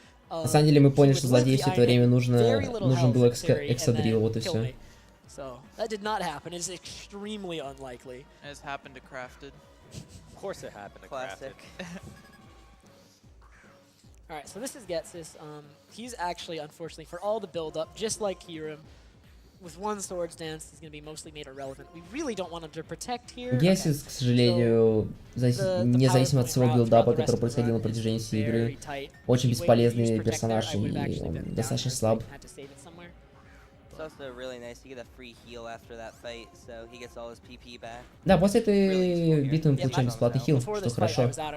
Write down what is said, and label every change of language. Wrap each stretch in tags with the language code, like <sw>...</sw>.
<ru>На самом деле мы поняли, что злодею все это время нужен был эксадрил, вот и все.</ru> <en>So that did not happen. It's extremely unlikely. And it's happened to Crafted. Of course it happened to Classic. Alright, so this is Getsis. He's actually, unfortunately, for all the build-up, just like Kyurem, with one Swords Dance, he's going to be mostly made irrelevant. We really don't want him to protect here.</en> <ru>Гесис, к сожалению, независимо от своего билдапа, который происходил на протяжении всей игры, очень бесполезный персонаж, и он достаточно слаб.</ru> <en>It's also really nice to get a free heal after that fight, so he gets all his PP back.</en> <ru>Да, после этой битвы мы получаем бесплатный хил, что хорошо.</ru>